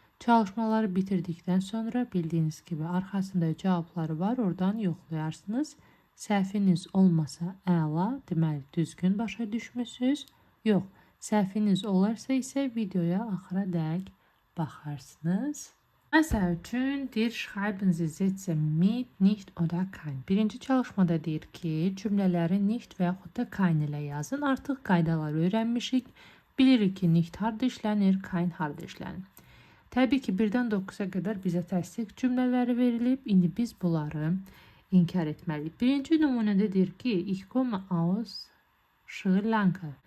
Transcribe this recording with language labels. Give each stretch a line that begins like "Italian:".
Azerbaijani: Çalışmaları bitirdikdən sonra bildiyiniz kimi arxasında cavabları var, oradan yoxlayarsınız. Səhviniz olmasa əla, deməli düzgün başa düşmüsünüz. Yox, səhviniz olarsa isə videoya axıra dək baxarsınız. Məsəl üçün, deyir,
German: schreiben Sie Sätze mit, nicht oder kein.
Azerbaijani: Birinci çalışmada deyir ki, cümlələri nicht və yaxud da kein ilə yazın. Artıq qaydaları öyrənmişik. Bilirik ki, nicht harda işlənir, kein harda işlənir. Təbii ki, 1-dən 9-a qədər bizə təsdiq cümlələri verilib. İndi biz bunları inkar etməliyik. Birinci nümunədə deyir ki,
German: ich komme aus Sri Lanka.